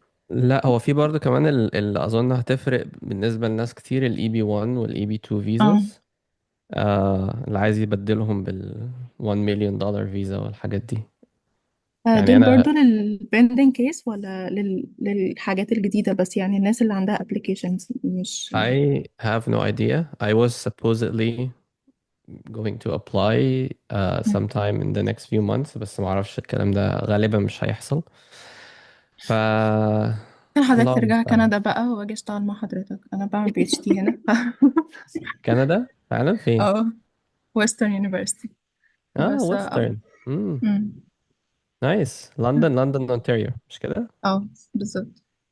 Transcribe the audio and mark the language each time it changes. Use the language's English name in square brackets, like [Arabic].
[Arabic] لا، هو في برضه كمان اللي أظن هتفرق بالنسبة لناس كتير، ال EB1 وال EB2 اه visas. اللي عايز يبدلهم بال 1 مليون دولار فيزا والحاجات دي. يعني دول برضه للبندنج كيس ولا للحاجات الجديدة، بس يعني الناس اللي عندها applications مش. [English] I have no idea. I was supposedly going to apply sometime in the next few months، [Arabic] بس ما اعرفش الكلام ده غالبا مش هيحصل. ف ممكن حضرتك الله ترجع المستعان. كندا بقى واجي اشتغل مع حضرتك، انا بعمل بي اتش دي هنا. كندا فعلا فين؟ اه ويسترن يونيفرسيتي. اه، بس ويسترن. مم. نايس. لندن اونتاريو، مش كده؟ اه بالظبط.